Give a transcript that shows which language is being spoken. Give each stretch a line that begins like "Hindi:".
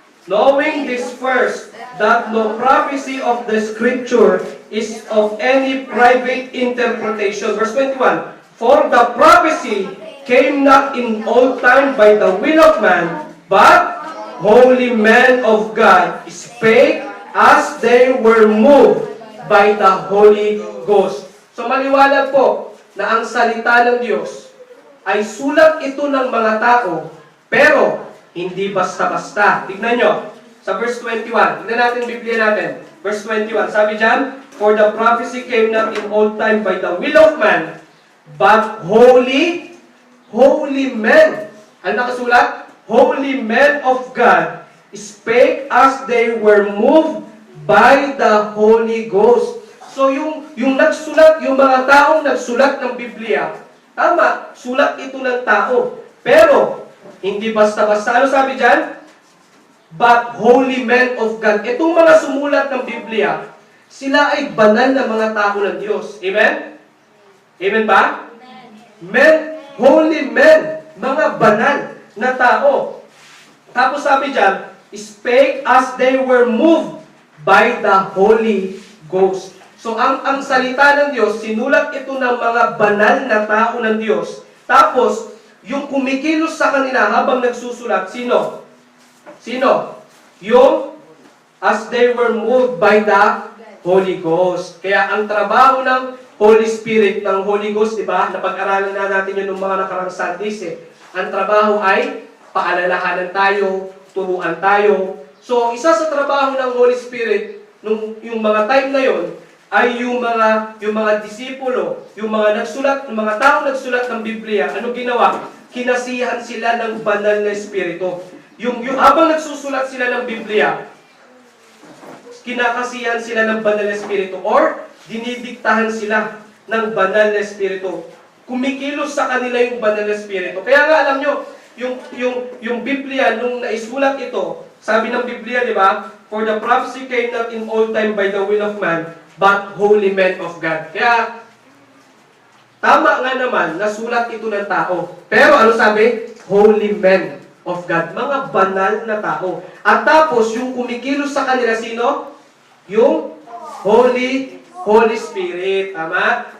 English: Knowing this first, that no prophecy of the Scripture is of any private interpretation. Verse 21, for the prophecy came not in old time by the will of man, but holy men of God spake as they were moved by the Holy Ghost.
Filipino: So maliwanag po na ang salita ng Diyos ay sulat ito ng mga tao, pero hindi basta-basta. Tignan nyo, sa verse 21. Tignan natin Biblia natin. Verse 21. Sabi dyan,
English: for the prophecy came not in old time by the will of man, but holy men.
Filipino: Ano nakasulat?
English: Holy men of God spake as they were moved by the Holy Ghost.
Filipino: So yung nagsulat, yung mga taong nagsulat ng Biblia, tama, sulat ito ng tao. Pero, hindi basta-basta. Ano sabi dyan?
English: But holy men of God.
Filipino: Itong mga sumulat ng Biblia, sila ay banal na mga tao ng Diyos. Amen? Amen ba?
English: Men, holy men,
Filipino: mga banal na tao. Tapos sabi dyan,
English: spake as they were moved by the Holy Ghost.
Filipino: So ang salita ng Diyos, sinulat ito ng mga banal na tao ng Diyos. Tapos, yung kumikilos sa kanila habang nagsusulat, sino? Sino? Yung
English: as they were moved by the Holy Ghost.
Filipino: Kaya ang trabaho ng Holy Spirit, ng Holy Ghost, di ba? Napag-aralan na natin yun ng mga nakarang Sundays eh. Ang trabaho ay paalalahanan tayo, turuan tayo. So, isa sa trabaho ng Holy Spirit, yung mga time na yon ay yung mga disipulo, yung mga taong nagsulat ng Biblia, ano ginawa? Kinasihan sila ng banal na Espiritu. Yung habang nagsusulat sila ng Biblia, kinakasihan sila ng banal na Espiritu or dinidiktahan sila ng banal na Espiritu. Kumikilos sa kanila yung banal na Espiritu. Kaya nga alam nyo, yung Biblia, nung naisulat ito, sabi ng Biblia, di ba?
English: For the prophecy came not in old time by the will of man, but holy men of God.
Filipino: Kaya, tama nga naman, nasulat ito ng tao. Pero ano sabi?
English: Holy men of God.
Filipino: Mga banal na tao. At tapos, yung kumikilos sa kanila, sino? Yung Holy Spirit. Tama?